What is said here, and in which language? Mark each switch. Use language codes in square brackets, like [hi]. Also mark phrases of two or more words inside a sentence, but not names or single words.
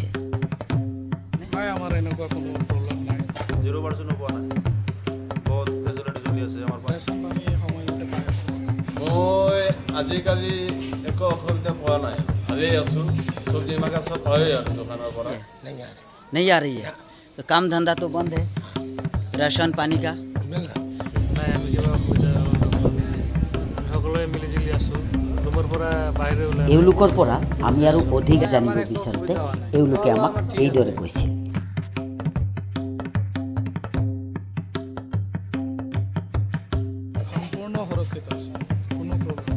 [as] আমাৰ এনেকুৱা কোনো প্ৰব্লেম নাই। 0% পোৱা নাই। বহুত ফেচিলিটি চলি আছে আমাৰ পাছ। আমি সময়মতে পাই আছোঁ। মই আজিকালি একো অসুবিধা পোৱা নাই, ভালেই আছোঁ। চব্জি মাকা চব পায়েই আৰু দোকানৰ পৰা। [hi] नहीं आ रही है तो काम धंधा तो बंद है, राशन पानी का [as] নাই আমি কিবা অসুবিধা সকলোৱে মিলিজুলি আছোঁ। ৰুমৰ পৰা বাহিৰে ওলাই এওঁলোকৰ পৰা আমি আৰু অধিক জানিব বিচাৰোঁতে এওঁলোকে আমাক এইদৰে কৈছিল। সম্পূৰ্ণ সুৰক্ষিত আছে, কোনো প্ৰব্লেম।